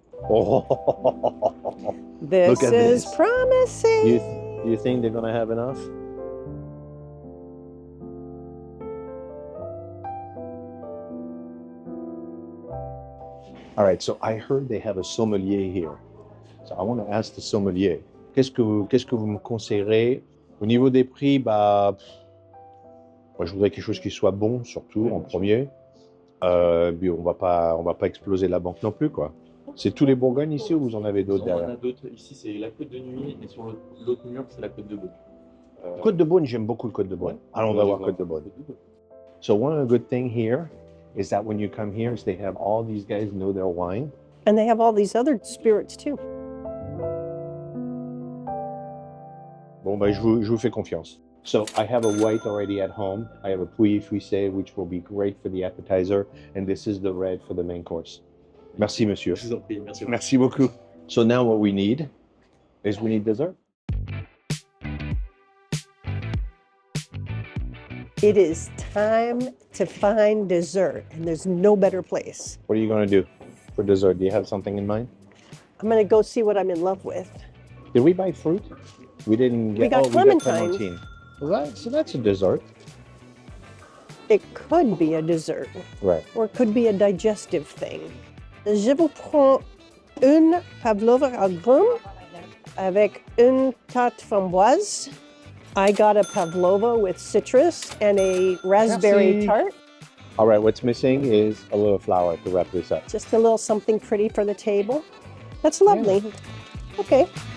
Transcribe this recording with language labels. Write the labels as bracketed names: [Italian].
[English] Oh, This look at is this. promising. You think they're gonna have enough? All right, so I heard they have a sommelier here. So I want to ask the sommelier, [French] qu'est-ce que vous me conseillerez au niveau des prix? Moi, je voudrais quelque chose qui soit bon, surtout en premier. Puis on va pas exploser la banque non plus, quoi. C'est tous les Bourgognes ici ou vous en avez d'autres derrière? On a d'autres. Ici, c'est la Côte de Nuit et sur l'autre mur, c'est la Côte de Beaune. Côte de Beaune, j'aime beaucoup le Côte de Beaune. Alors on va voir Côte de Beaune. [English] So one of the good thing here is that when you come here, is they have all these guys know their wine. And they have all these other spirits too. [French] Bon, je vous fais confiance. [English] So I have a white already at home. I have a Pouilly Frisé, which will be great for the appetizer. And this is the red for the main course. [French] Merci, monsieur. Je vous en prie, merci. Merci beaucoup. [English] So now what we need is we need dessert. It is time to find dessert, and there's no better place. What are you going to do for dessert? Do you have something in mind? I'm going to go see what I'm in love with. Did we buy fruit? We didn't get. We got clementine. So that's a dessert. It could be a dessert, Right. or it could be a digestive thing. [French] Je vous prends une pavlova à grumes avec une tarte framboise. [English] I got a pavlova with citrus and a raspberry [French] Merci. [English] tart. All right, what's missing is a little flour to wrap this up. Just a little something pretty for the table. That's lovely. Okay.